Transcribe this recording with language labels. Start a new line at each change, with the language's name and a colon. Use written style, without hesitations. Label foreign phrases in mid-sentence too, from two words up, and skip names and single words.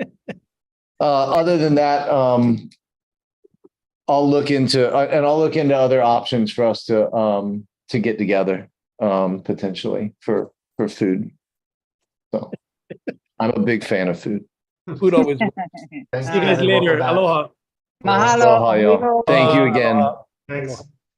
English: Other than that, I'll look into other options for us to to get together, potentially for food. So I'm a big fan of food. Food always. Thanks, See you guys Kevin. Welcome later. back. Aloha. Mahalo. Aloha, y'all. Thank you again. Aloha. Thanks.